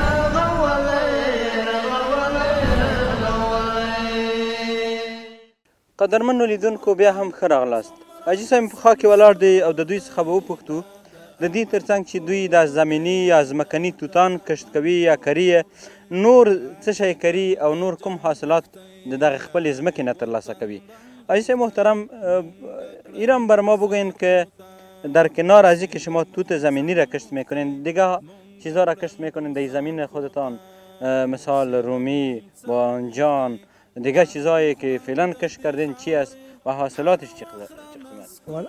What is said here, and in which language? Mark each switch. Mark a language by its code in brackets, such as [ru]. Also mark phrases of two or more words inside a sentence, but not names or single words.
[ps] قدرمنو لیدونکو بیا هم ښه راغلاست. حاجي صاحب په خوا کې ولاړ دی او د دوی څخه به وپوښتو د دې ترڅنګ چې دوی د زمیني یا ځمکني توتان کښت کوي یا کري نور څه شی کري او نور کوم حاصلات د دغه خپلې ځمکې نه ترلاسه کوي. [fa] حاجي صاحب محترم ایران بر ما بگوین که در کنار از اینکه شما توت زمینی را کشت میکنین دیگه چیزا را کشت میکنین در زمین خودتان، مثال رومی، بانجان، دیگه چیزایی که فعلا کشت کردین چی است و حاصلاتش چه قسم است؟